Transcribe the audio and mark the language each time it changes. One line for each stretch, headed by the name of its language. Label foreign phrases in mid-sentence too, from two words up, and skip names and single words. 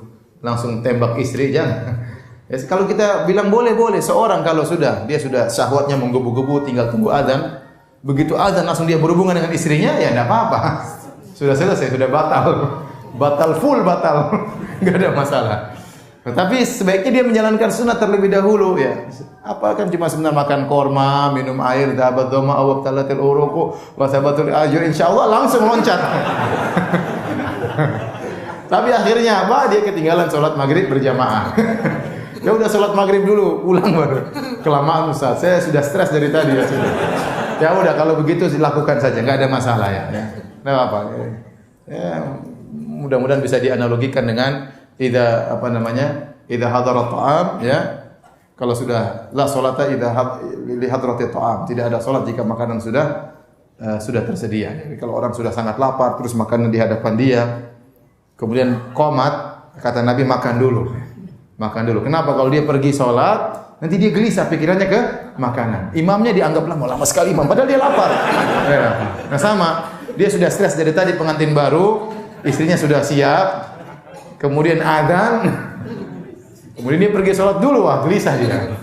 Indonesian: Langsung tembak istri, jangan. Ya, kalau kita bilang boleh, seorang kalau dia sudah syahwatnya menggebu-gebu tinggal tunggu azan, begitu azan langsung dia berhubungan dengan istrinya, ya enggak apa-apa. Sudah selesai, sudah batal. Enggak ada masalah. Tapi sebaiknya dia menjalankan sunat terlebih dahulu ya. Apa kan cuma sebentar makan korma, minum air,
Arabic: ذهب الظمأ وابتلت العروق وثبت الأجر,
Indonesian: insyaallah langsung loncat. Tapi akhirnya apa? Dia ketinggalan salat maghrib berjamaah. Ya udah salat maghrib dulu, pulang baru. Kelamaan Ustaz, saya sudah stres dari tadi ya sudah. Ya udah kalau begitu dilakukan saja, enggak ada masalah ya. Enggak apa-apa. Ya, mudah-mudahan bisa dianalogikan dengan
Arabic: إذا حضر الطعام
Indonesian: ya. Kalau sudah
Arabic: لا صلاة إذا لحضرة الطعام,
Indonesian: tidak ada salat jika makanan sudah tersedia. Jadi kalau orang sudah sangat lapar terus makanan di hadapan dia, kemudian qomat, kata Nabi makan dulu. Kenapa? Kalau dia pergi salat, nanti dia gelisah pikirannya ke makanan. Imamnya dianggap lama sekali imam, padahal dia lapar. Nah sama, dia sudah stres dari tadi pengantin baru, istrinya sudah siap, kemudian azan, kemudian dia pergi sholat dulu, wah gelisah dia.